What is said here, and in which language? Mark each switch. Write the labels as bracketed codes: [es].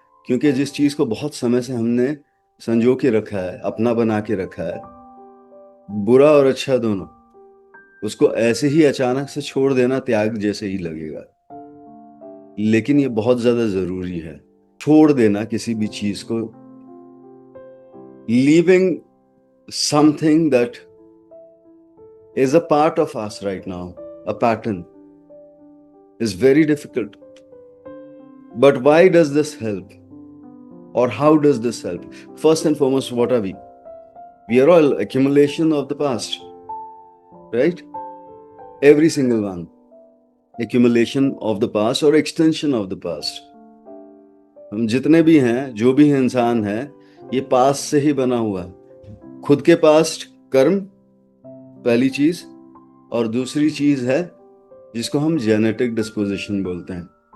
[hi] क्योंकि जिस चीज को बहुत समय से हमने संजो के रखा है, अपना बना के रखा है, बुरा और अच्छा दोनों, उसको ऐसे ही अचानक से छोड़ देना त्याग जैसे ही लगेगा। लेकिन ये बहुत ज्यादा जरूरी है, छोड़ देना किसी भी चीज को। [en] Leaving something that is a part of us right now, a pattern, is very difficult. But why does this help? Or how does this help? First and foremost, what are we? We are all accumulation of the past, right? Every single one. Accumulation of the past or extension of the past. [hi] हम जितने भी हैं, जो भी इंसान है, ये past से ही बना हुआ है। खुद के पास्ट कर्म पहली चीज, और दूसरी चीज है जिसको हम जेनेटिक डिस्पोजिशन बोलते हैं।